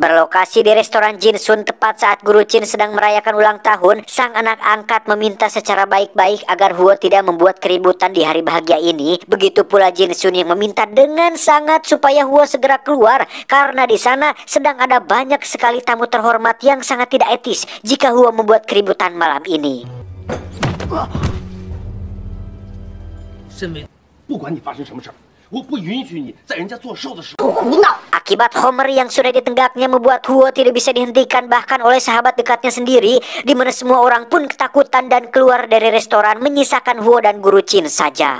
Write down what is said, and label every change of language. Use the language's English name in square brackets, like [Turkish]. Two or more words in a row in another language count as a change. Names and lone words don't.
[Indonesian] Berlokasi di restoran Jinsun tepat saat Guru Chin sedang merayakan ulang tahun, sang anak angkat meminta secara baik-baik agar Huo tidak membuat keributan di hari bahagia ini. Begitu pula Jinsun yang meminta dengan sangat supaya Huo segera keluar karena di sana sedang ada banyak sekali tamu terhormat yang sangat tidak etis jika Huo membuat keributan malam ini. [Chinese] 身为不管你发生什么事儿，我不允许你在人家做寿的时候。 [Indonesian] Akibat Homer yang sudah ditenggaknya membuat Huo tidak bisa dihentikan bahkan oleh sahabat dekatnya sendiri, di mana semua orang pun ketakutan dan keluar dari restoran menyisakan Huo dan Guru Chin saja.